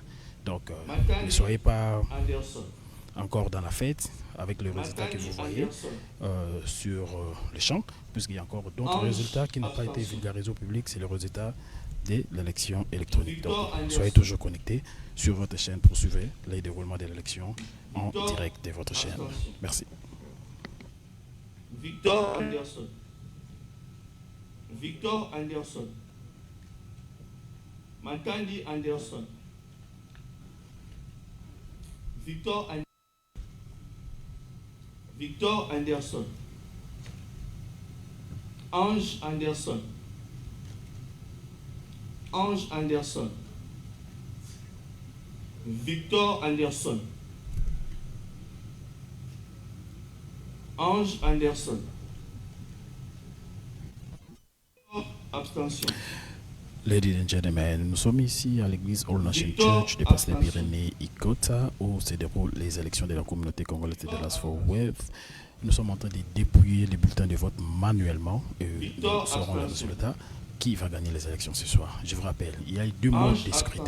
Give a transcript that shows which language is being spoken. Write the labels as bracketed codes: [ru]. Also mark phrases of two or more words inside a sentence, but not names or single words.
[fr] Donc, ne soyez pas encore dans la fête avec le résultat que vous voyez sur le champ, puisqu'il y a encore d'autres résultats qui n'ont pas été vulgarisés au public. C'est le résultat de l'élection électronique. Donc, soyez toujours connectés sur votre chaîne pour suivre les déroulements de l'élection en direct de votre chaîne. Merci. Victor Anderson. Victor Anderson. Matandi Anderson. Victor Anderson. Victor Anderson. Ange Anderson. Ange Anderson. Victor Anderson. Ange Anderson. Abstention. [en] Ladies and gentlemen, [fr] nous sommes ici à l'église All Nation Church de Pasteur Pyrénées Ikota où se déroulent les élections de la communauté congolaise de las Fort Worth. Nous sommes en train de dépouiller les bulletins de vote manuellement et nous saurons le résultat. Qui va gagner les élections ce soir? Je vous rappelle, il y a deux modes de scrutin.